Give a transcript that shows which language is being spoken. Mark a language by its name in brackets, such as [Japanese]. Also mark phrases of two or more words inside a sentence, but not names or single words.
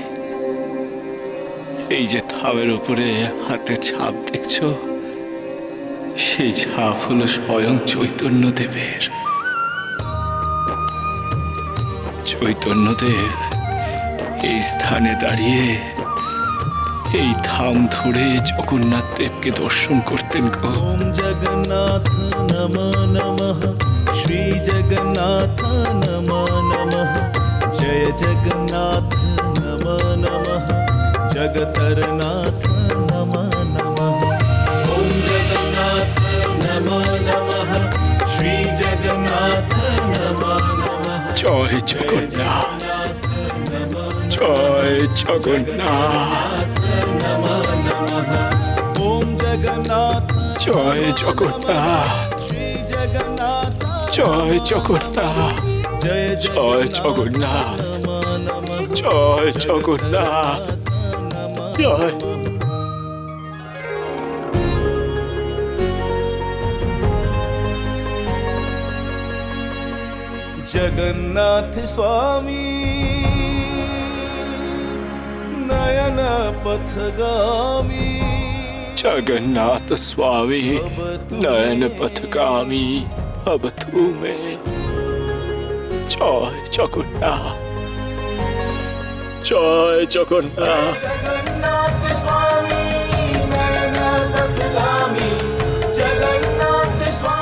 [Bangla] এই যে থামের উপরে হাতের ছাপ দেখছো, সেই ছাপ হলো স্বয়ং চৈতন্যদেবের। চৈতন্যদেব এই স্থানে দাঁড়িয়ে এই থাম ধরে জগন্নাথ দেবকে দর্শন করতেন গো। [Sanskrit] ओम जगन्नाथ नमः नमः, श्री जगन्नाथ नमः नमः, जय जगन्नाथ नमः नमः, जगतरनाथ नमः नमः। ओम जगन्नाथ नमः नमः, श्री जगन्नाथ नमः नमः, [Bangla] জয় জগন্নাথ, জয় জগন্নাথ, [Sanskrit] ओम जगन्नाथ [Bangla] জয় জগন্নাথ, [Sanskrit] श्री जगन्नाथ, [Bangla] জয় জগন্নাথ, [Sanskrit] जय [Bangla] জয় জগন্নাথ, [Sanskrit] नमः नमः, [Bangla] জয় জগন্নাথ, জয়। [Sanskrit] जगन्नाथ स्वामी नयन पथगामी, जगन्नाथ स्वामी नयन पथगामी भवतु मे। [Bangla] জয় জগন্নাথ, জয় জগন্নাথ, [Sanskrit] जगन्नाथ स्वामी नयन पथगामी, जगन्नाथ स्वामी